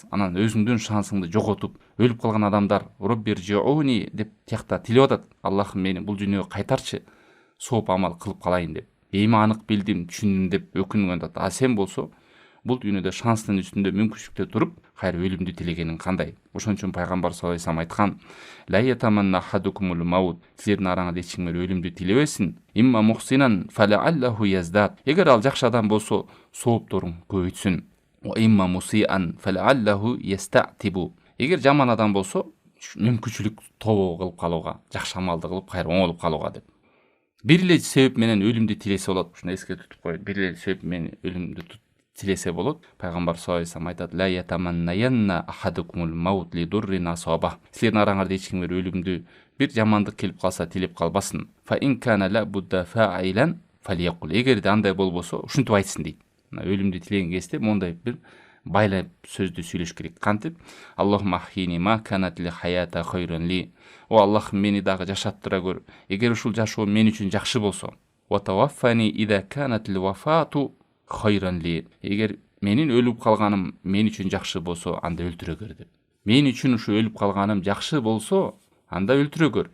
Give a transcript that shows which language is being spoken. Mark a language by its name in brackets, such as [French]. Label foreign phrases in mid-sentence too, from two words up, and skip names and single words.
[Kyrgyz] Анан өзүңдүн шансыңды жоготуп, өлүп калган адамдар роббиржиуни деп тиякта тилеп атат. Аллахым мени бул дүйнөгө кайтарчы, сооп амал кылып калайын деп. Эми анык билдим, түшүндүм деп өкүнгөн атат. А сен болсо бул дүйнөдө шанстын үстүндө мүмкүнчүлүктө туруп, кайра өлүмдү тилегениң кандай? Ошон үчүн пайгамбар [Arabic] صلى الله عليه وسلم [Kyrgyz] айткан: [Arabic] "لا يتمنى أحدكم الموت." [Kyrgyz] Силердин араңарда эч ким өлүмдү тилебесин. [Arabic] "إما محسنا فلعله يزداد." [Kyrgyz] Эгер ал жакшы адам болсо, соопторун көбөйтсүн. [Arabic] "وإما مسيئا فلعله يستعتب." [Kyrgyz] Эгер жаман адам болсо, мүмкүнчүлүк тобо кылып калууга, жакшы амалды кылып кайра оңолуп калууга деп. Бир эле себеп менен өлүмдү тилесе болот. Ушуну эске тутуп коюп, бир эле себеп менен өлүмдү тилесе болот. Пайгамбар [Arabic] صلى الله عليه وسلم [Kyrgyz] айтат: [Arabic] "لا يتمنين أحدكم الموت لضر أصابه." [Kyrgyz] Силердин араңарда эч ким өлүмдү бир жамандык келип калса тилеп калбасын. [Arabic] "فإن كان لا بد فاعلا فليقل." [Kyrgyz] Эгерде андай болбосо, ушинтип айтсын дейт. Өлүмдү тилеген кезде мондай бир байлап сөздү сүйлөш керек. Кантип? [Arabic] "اللهم أحيني ما كانت الحياة خيرا لي." [Kyrgyz] О Аллахым, мени дагы жашаттыра көр. Эгер ушул жашоо мен үчүн жакшы болсо, [Arabic] "وتوفني إذا كانت الوفاة خيرا لي." [Kyrgyz] Эгер менин өлүп калганым мен үчүн жакшы болсо, анда өлтүрө көр деп. Мен үчүн ушу өлүп калганым жакшы болсо, анда өлтүрө көр.